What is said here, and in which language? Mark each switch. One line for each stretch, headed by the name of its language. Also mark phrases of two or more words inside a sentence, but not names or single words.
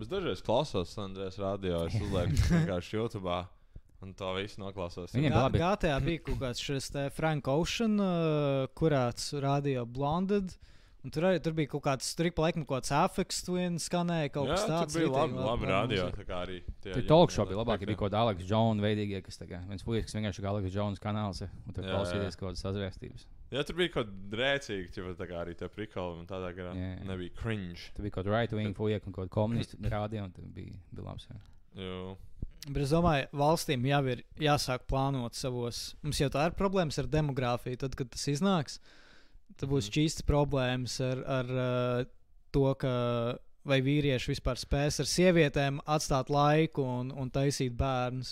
Latvian: Es dažreiz klausos Andrēs radio, es uzlieku vienkārši YouTube'ā un to visu noklausos. Viņiem bija labi. GTA bija kaut kāds šis te Frank Ocean, kurāts radio Blonded. Un tur bija kaut kāds laikam, kaut kāds Afex Twin skanēja, kaut kas tāds. Jā, tur bija labi radio, tā kā arī. Tur
English: talk show
Latvian: bija labāk, ja bija kaut kāda Alex Jones veidīgie, kas tā kā, viens puikas, kas vienkārši kā Alex Jones kanāls, un tur klausīties kaut kādas sazvērstības. Jā, tur bija kaut rēcīgi, tā kā arī tie prikoli, un tādā garā nebija cringe. Tur bija kaut right-wing puikas un kaut komunisti radio, un tur bija labs. Jā. Bet es domāju, valstīm jau ir jāsāk plānot savos, mums jau tā ir problēmas ar demogrāfiju, tad, kad tas iznāks. Tad būs čīstas problēmas ar to, ka vai vīrieši vispār spēs ar sievietēm atstāt laiku un taisīt bērnus.